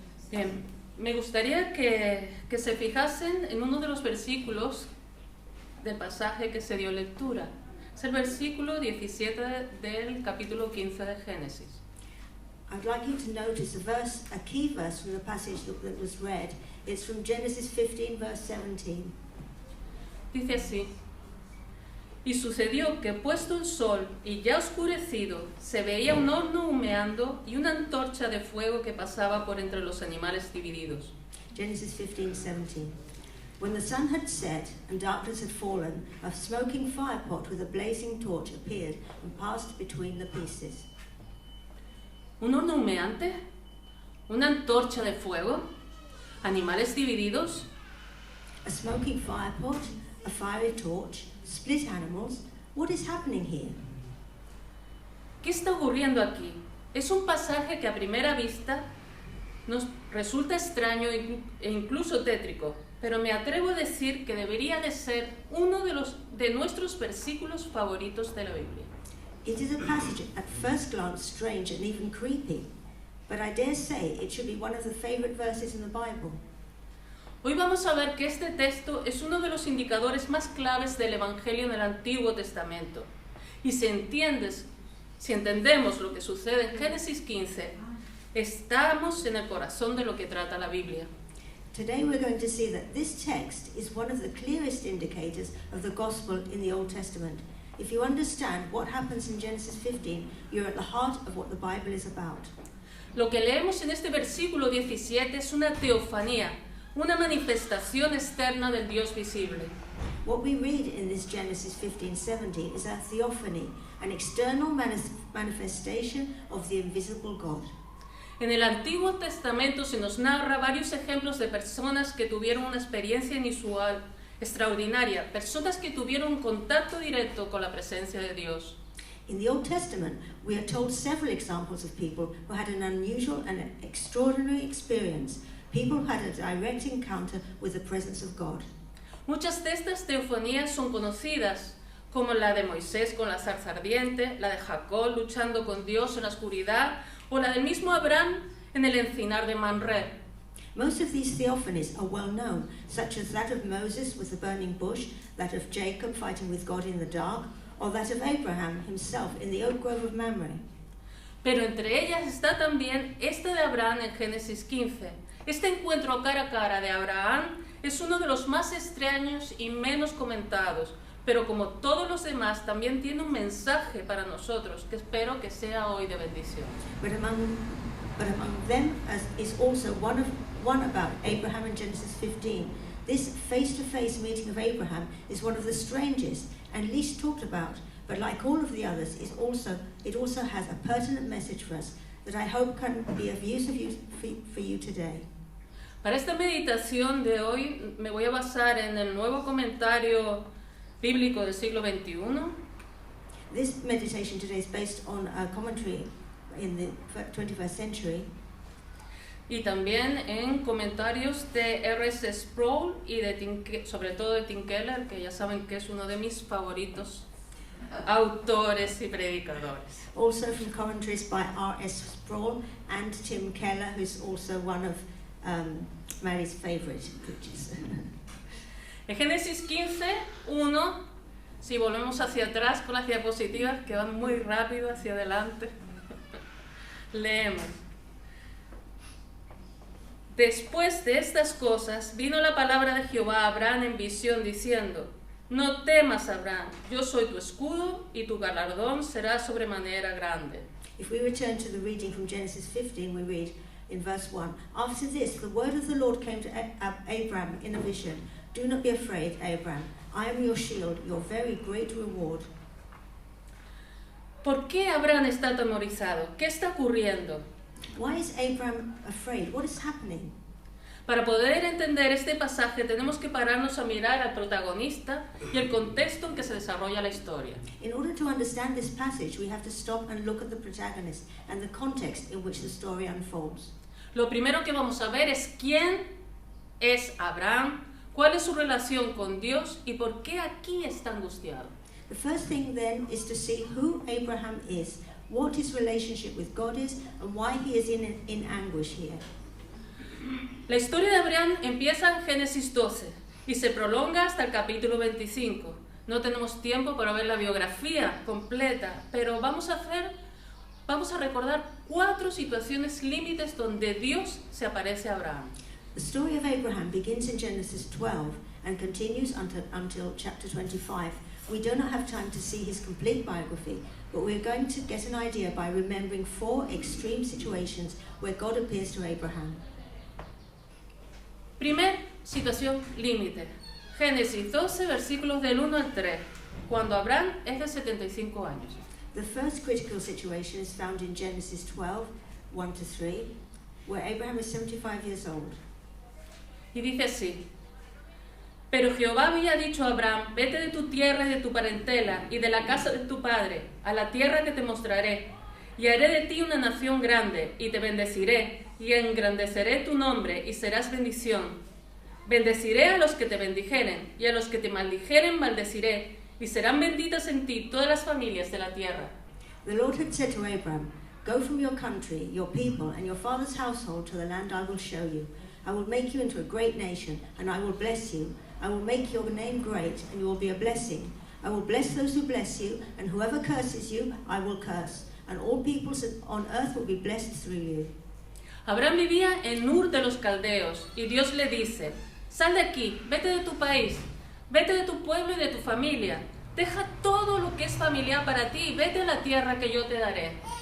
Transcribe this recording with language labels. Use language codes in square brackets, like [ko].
[es] Bien, me gustaría que se fijasen en uno de los versículos del pasaje que se dio lectura. Es el versículo 17 del capítulo 15 de Génesis. [en] I'd like you to notice a key verse from the passage that was read. It's from Genesis 15, verse 17. [es] Dice así: y sucedió que puesto el sol y ya oscurecido, se veía un horno humeando y una antorcha de fuego que pasaba por entre los animales divididos. [en] Genesis 15, 17. When the sun had set and darkness had fallen, a smoking firepot with a blazing torch appeared and passed between the pieces. [es] ¿Un horno humeante? ¿Una antorcha de fuego? ¿Animales divididos? [en] A smoking firepot, a fiery torch, split animals. What is happening here? [es] ¿Qué está ocurriendo aquí? Es un pasaje que a primera vista nos resulta extraño e incluso tétrico, pero me atrevo a decir que debería de ser uno de nuestros versículos favoritos de la Biblia. [en] It is a passage at first glance strange and even creepy, but I dare say it should be one of the favorite verses in the Bible. [es] Hoy vamos a ver que este texto es uno de los indicadores más claves del Evangelio en el Antiguo Testamento. Y si entendemos lo que sucede en Génesis 15, estamos en el corazón de lo que trata la Biblia. [en] Today we're going to see that this text is one of the clearest indicators of the gospel in the Old Testament. If you understand what happens in Genesis 15, you're at the heart of what the Bible is about. [es] Lo que leemos en este versículo 17 es una teofanía, una manifestación externa del Dios visible. [en] What we read in this Genesis 15:17 is a theophany, an external manifestation of the invisible God. [es] En el Antiguo Testamento se nos narra varios ejemplos de personas que tuvieron una experiencia inusual, extraordinaria, personas que tuvieron un contacto directo con la presencia de Dios. [en] In the Old Testament, we are told several examples of people who had an unusual and an extraordinary experience, people who had a direct encounter with the presence of God. [es] Muchas de estas teofanías son conocidas, como la de Moisés con la zarza ardiente, la de Jacob luchando con Dios en la oscuridad, o la del mismo Abraham en el encinar de Mamre. [en] Most of these theophanies are well known, such as that of Moses with the burning bush, that of Jacob fighting with God in the dark, or that of Abraham himself in the oak grove of Mamre. [es] Pero entre ellas está también esta de Abraham en Génesis 15. Este encuentro cara a cara de Abraham es uno de los más extraños y menos comentados, pero como todos los demás también tiene un mensaje para nosotros que espero que sea hoy de bendición. [en] But among them is also one about Abraham in Genesis 15. This face-to-face meeting of Abraham is one of the strangest and least talked about, but like all of the others, it also has a pertinent message for us that I hope can be of use for you today. [es] Para esta meditación de hoy me voy a basar en el nuevo comentario bíblico del siglo XXI. [en] This meditation today is based on a commentary in the 21st century. [es] Y también en comentarios de R.S. Sproul y sobre todo de Tim Keller, que ya saben que es uno de mis favoritos autores y predicadores. [en] Also from commentaries by R.S. Sproul and Tim Keller, who's also one of Mary's favourite preachers. [es] En Génesis 15, 1, si volvemos hacia atrás con las diapositivas que van muy rápido hacia adelante, leemos. Después de estas cosas vino la palabra de Jehová a Abraham en visión diciendo: No temas, Abraham, yo soy tu escudo y tu galardón será sobremanera grande. [en] If we return to the reading from Genesis 15, we read in verse 1, After this, the word of the Lord came to Abraham in a vision. Do not be afraid, Abraham. I am your shield, your very great reward. [es] ¿Por qué Abraham está atemorizado? ¿Qué está ocurriendo? [en] Why is Abraham afraid? What is happening? [es] Para poder entender este pasaje tenemos que pararnos a mirar al protagonista y el contexto en que se desarrolla la historia. [en] In order to understand this passage, we have to stop and look at the protagonist and the context in which the story unfolds. [es] Lo primero que vamos a ver es quién es Abraham, cuál es su relación con Dios y por qué aquí está angustiado. [en] The first thing then is to see who Abraham is, what his relationship with God is, and why he is in anguish here. [es] La historia de Abraham empieza en Génesis 12 y se prolonga hasta el capítulo 25. No tenemos tiempo para ver la biografía completa, pero vamos a recordar 4 situaciones límites donde Dios se aparece a Abraham. [en] The story of Abraham begins in Genesis 12 and continues until chapter 25. We do not have time to see his complete biography, but we're going to get an idea by remembering 4 extreme situations where God appears to Abraham. [es] Primer situación límite. Génesis 12, versículos del 1 al 3, cuando Abraham es de 75 años. [en] The first critical situation is found in Genesis 12, 1 to 3, where Abraham is 75 years old. [es] Y dice así: Pero Jehová había dicho a Abraham: Vete de tu tierra y de tu parentela y de la casa de tu padre, a la tierra que te mostraré, y haré de ti una nación grande, y te bendeciré, y engrandeceré tu nombre, y serás bendición. Bendeciré a los que te bendijeren, y a los que te maldijeren maldeciré, y serán benditas en ti todas las familias de la tierra. [en] The Lord had said to Abraham, Go from your country, your people, and your father's household to the land I will show you. I will make you into a great nation, and I will bless you. I will make your name great, and you will be a blessing. I will bless those who bless you, and whoever curses you, I will curse. And all peoples on earth will be blessed through you. [es] Abraham vivía en Ur de los Caldeos, y Dios le dice: Sal de aquí, vete de tu país, vete de tu pueblo y de tu familia. Deja todo lo que es familiar para ti y vete a la tierra que yo te daré.